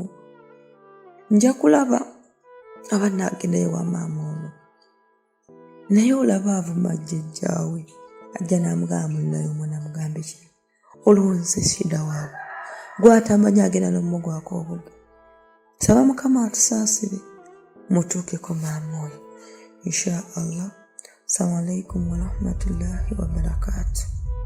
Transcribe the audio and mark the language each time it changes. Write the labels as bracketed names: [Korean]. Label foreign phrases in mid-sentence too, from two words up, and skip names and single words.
[Ganda] Nja kulaba abanaagendayo wa maama ono naye olaba avuma jjajjaawe ajja n'amugamba munayo omwana mugambe ki olwonse shida waabwe gw'atamanyi agenda n'omugwako obuge. Saba Mukama atusaasire mutuukeko maama oyo [Arabic] إن شاء الله. السلام عليكم ورحمة الله وبركاته.